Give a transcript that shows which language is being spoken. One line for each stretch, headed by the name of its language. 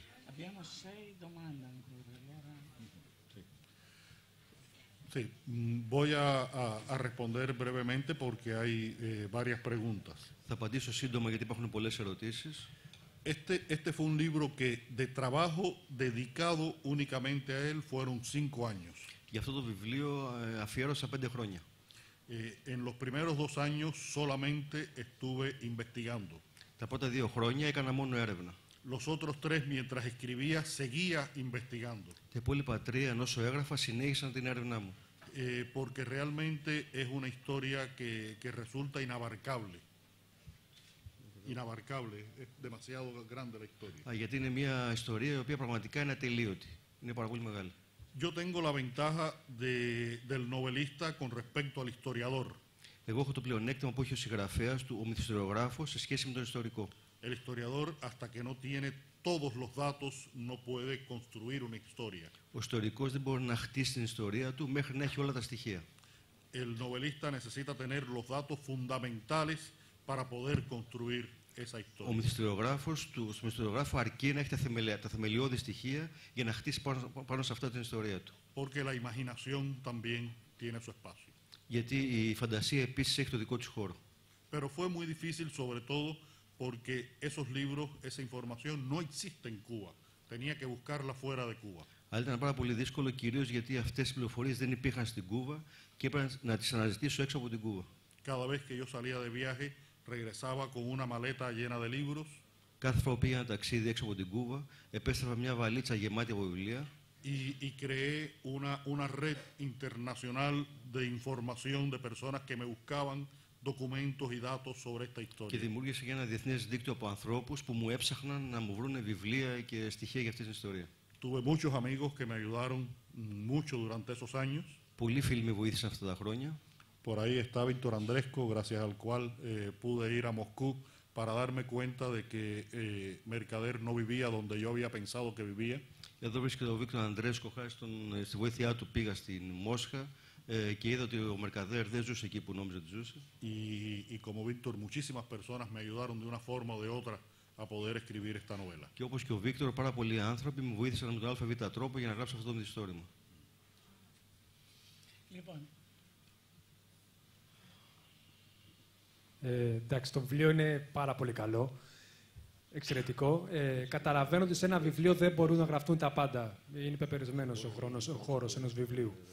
Italian: Abbiamo 6 domande ancora. Allora...
Spanish: Sí, voy a responder brevemente porque hay varias preguntas.
Greek: Θα απαντήσω σύντομα γιατί υπάρχουν πολλές ερωτήσεις.
Spanish: Este fue un libro que de trabajo dedicado únicamente a él fueron 5 años.
Greek: Για αυτό το βιβλίο αφιέρωσα 5 χρόνια.
Spanish: En los primeros 2 años solamente estuve investigando.
Greek: Τα πρώτα 2 χρόνια έκανα μόνο έρευνα.
Spanish: Los otros 3, mientras escribía, seguía investigando.
Greek: Τα υπόλοιπα 3, ενώ έγραφα, συνέχισαν την έρευνά μου.
Spanish: Porque realmente es una historia que resulta inabarcable. Inabarcable, es demasiado grande la historia.
Greek: Γιατί είναι μια ιστορία η οποία πραγματικά είναι ατελείωτη. Είναι πάρα πολύ μεγάλη.
Spanish: Yo tengo la ventaja del novelista con respecto al historiador.
Greek: Εγώ έχω το πλεονέκτημα που έχει ο συγγραφέας του, ο μυθιστοριογράφος, σε σχέση με τον ιστορικό.
Spanish: El historiador, hasta que no tiene todos los datos, no puede construir una historia.
Greek: Ο ιστορικός δεν μπορεί να χτίσει την ιστορία του μέχρι να έχει όλα τα στοιχεία.
Spanish: El novelista necesita tener los datos fundamentales para poder construir esa historia.
Greek: Ο μυθιστοριογράφος, του μυθιστοριογράφου αρκεί να έχει τα θεμελιώδη στοιχεία για να χτίσει πάνω σε αυτά την ιστορία του.
Spanish: Porque la imaginación también tiene su espacio.
Greek: Γιατί η φαντασία επίσης έχει το δικό της χώρο.
Spanish: Pero fue muy difícil, sobre todo porque esos libros, esa información no existe en Cuba. Tenía que buscarla fuera de Cuba.
Greek: Αλλά ήταν πάρα πολύ δύσκολο, κυρίως γιατί αυτές οι πληροφορίες δεν υπήρχαν στην Κούβα και έπρεπε να τις αναζητήσω έξω από την Κούβα.
Spanish: Cada vez que yo salía de viaje, regresaba con una maleta llena de libros.
Greek: Κάθε φορά που πήγα ένα ταξίδι έξω από την Κούβα, επέστρεφα μια βαλίτσα γεμάτη από βιβλία.
Spanish: Y creé una red internacional de información de personas que me buscaban documentos y datos sobre esta historia.
Greek: Και δημιούργησα και ένα διεθνές δίκτυο από ανθρώπους που μου έψαχναν να μου βρουν βιβλία και στοιχεία για αυτή την ιστορία.
Spanish: Tuve muchos amigos que me ayudaron mucho durante esos años.
Greek: Πολλοί φίλοι με βοήθησαν αυτά τα χρόνια.
Spanish: Por ahí está Víctor Andresco, gracias al cual pude ir a Moscú para darme cuenta de que Mercader no vivía donde yo había pensado que vivía.
Greek: Εδώ βρίσκεται ο Βίκτορ Αντρέσκο, χάρη στη βοήθειά του πήγα στην Μόσχα και είδα ότι ο Μερκαδέρ δεν ζούσε εκεί που νόμιζε ότι ζούσε.
Spanish: Y como Víctor, muchísimas personas me ayudaron de una forma o de otra a poder escribir esta novela.
Greek: Και όπως και ο Βίκτορ, πάρα πολλοί άνθρωποι μου βοήθησαν με τον ΑΒ τρόπο για να γράψω αυτό το μυθιστόρημα. Λοιπόν. Εντάξει, το βιβλίο είναι πάρα πολύ καλό. Εξαιρετικό. Καταλαβαίνω ότι σε ένα βιβλίο δεν μπορούν να γραφτούν τα πάντα. Είναι πεπερισμένος ο χώρος ενός βιβλίου.